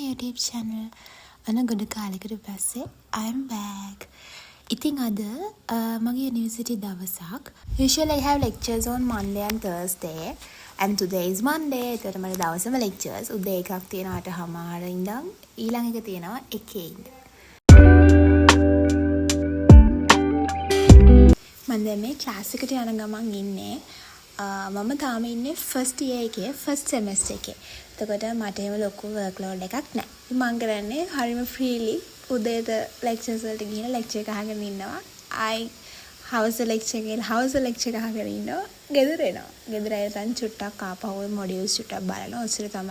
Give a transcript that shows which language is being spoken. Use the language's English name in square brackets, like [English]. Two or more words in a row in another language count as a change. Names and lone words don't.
[Sinhala] YouTube channel. අන ගොඩ කාලෙකට පස්සේ [English] I'm back. [Sinhala] ඉතින් අද මගේ university දවසක්. [English] Usually I have lectures on Monday and Thursday. And today is Monday. [Sinhala] ඒතර මට දවසම lectures. උදේ එකක් තියෙනවා 8:00 ඉඳන් ඊළඟ එක තියෙනවා 1 ඉඳන්. මම දැන් මේ ක්ලාස් එකට යන ගමන් ඉන්නේ. මම තාම ඉන්නේ [English] first year [Sinhala] එකේ [English] first semester [Sinhala] එකේ. එතකොට මට එහෙම ලොකු workload එකක් නැහැ. මම කරන්නේ හරිම freely උදේට lectures වලට ගිහින් lecture එක අහගෙන ඉන්නවා. [English] house lecture [Sinhala] අහගෙන ඉන්නවා. ගෙදර එනවා. ගෙදර ඇවිල්ලා චුට්ටක් ආපහු modules චුට්ටක් බලනවා. ඔච්චර තමයි.